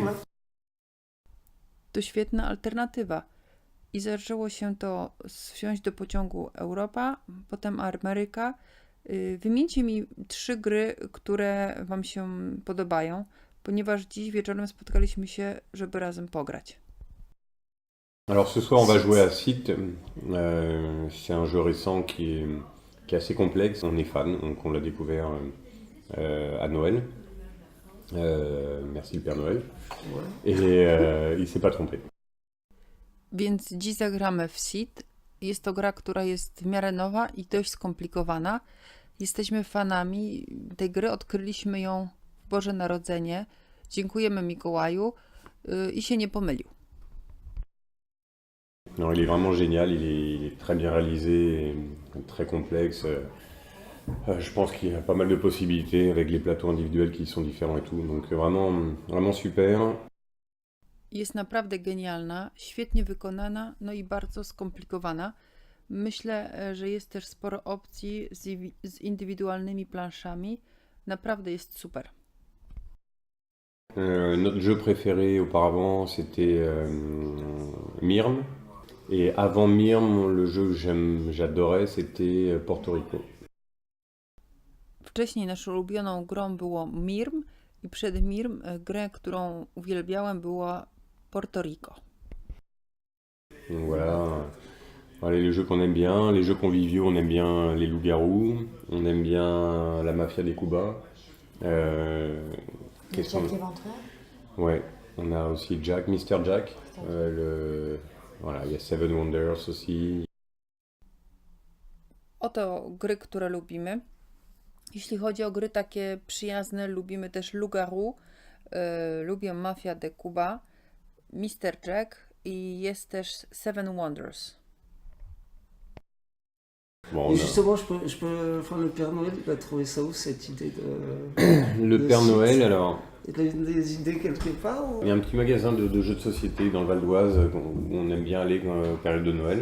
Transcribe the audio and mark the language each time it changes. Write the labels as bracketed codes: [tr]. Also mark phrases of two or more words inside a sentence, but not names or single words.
[fr] Là. [pl] To świetna alternatywa. I zaczęło się to z Wsiąść do pociągu Europa, potem Ameryka. Wymieńcie mi 3 gry, które Wam się podobają, ponieważ dziś wieczorem spotkaliśmy się, żeby razem pograć. [fr] Alors ce soir on va jouer à Site, c'est un jeu récent qui est assez complexe, on est fan, donc on l'a découvert à Noël, merci le Père Noël, et il s'est pas trompé. [pl] Więc dziś zagramy w Seed. Jest to gra, która jest w miarę nowa i dość skomplikowana. Jesteśmy fanami tej gry, odkryliśmy ją w Boże Narodzenie. Dziękujemy Mikołaju i się nie pomylił. [fr] Non, il est vraiment génial, il est très bien réalisé, très complexe. Je pense qu'il y a pas mal de possibilités avec les plateaux individuels qui sont différents et tout, donc vraiment super. [pl] Jest naprawdę genialna, świetnie wykonana, no i bardzo skomplikowana. Myślę, że jest też sporo opcji z indywidualnymi planszami. Naprawdę jest super. [fr] Notre jeu préféré auparavant c'était Mirm. Et avant Mirm, le jeu que j'adorais c'était Porto Rico. [pl] Wcześniej naszą ulubioną grą było Mirm i przed Mirm grę, którą uwielbiałem, była Porto Rico. [fr] Donc voilà, les jeux qu'on aime bien, les jeux conviviaux, on aime bien les loups-garous, on aime bien la mafia des Cuba. Jack l'Éventreur. Ouais, on a aussi Jack, Mr. Jack. Voilà, il y a Seven Wonders aussi. [pl] Oto gry, które lubimy. Jeśli chodzi o gry takie przyjazne, lubimy też Loup-garou, lubię Mafia de Cuba, Mr. Jack i jest też Seven Wonders. [fr] Bon, Et justement, le Père Noël, il a trouvé ça où cette idée de. Le Père Noël, alors. Il a des idées quelque part ou... Il y a un petit magasin de jeux de société dans le Val d'Oise où on aime bien aller en période de Noël.